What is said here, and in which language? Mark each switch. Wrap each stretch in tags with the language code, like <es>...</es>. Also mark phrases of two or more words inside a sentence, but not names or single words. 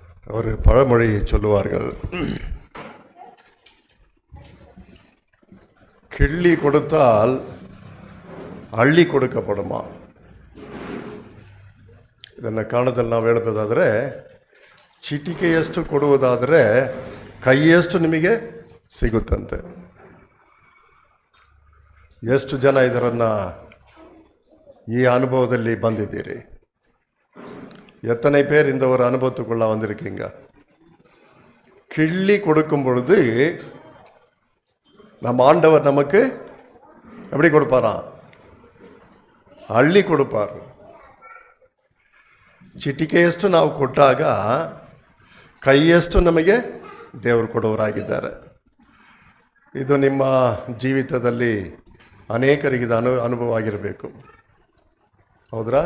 <ta>ஒரு பழமொழியை சொல்லுவார்கள், கிள்ளி கொடுத்தால் அள்ளி கொடுக்கப்படும்.</ta> <kn>ಇದನ್ನು ಕಾಣದಲ್ಲಿ ನಾವು ಹೇಳಬೇಕಾದ್ರೆ, ಚಿಟಿಕೆಯಷ್ಟು ಕೊಡುವುದಾದರೆ ಕೈಯಷ್ಟು ನಿಮಗೆ ಸಿಗುತ್ತಂತೆ. ಎಷ್ಟು ಜನ ಇದರನ್ನು ಈ ಅನುಭವದಲ್ಲಿ ಬಂದಿದ್ದೀರಿ?</kn> <ta>எத்தனை பேர் இந்த ஒரு அனுபவத்துக்குள்ள வந்திருக்கீங்க? கிள்ளி கொடுக்கும் பொழுது நம்ம ஆண்டவர் நமக்கு எப்படி கொடுப்பாராம்? அள்ளி கொடுப்பாரு.</ta> <kn>ಚಿಟಿಕೆಯಷ್ಟು ನಾವು ಕೊಟ್ಟಾಗ ಕೈಯಷ್ಟು ನಮಗೆ ದೇವರು ಕೊಡುವರಾಗಿದ್ದಾರೆ. ಇದು ನಿಮ್ಮ ಜೀವಿತದಲ್ಲಿ ಅನೇಕರಿಗೆ ಅನುಭವ ಆಗಿರಬೇಕು, ಹೌದ್ರಾ?</kn>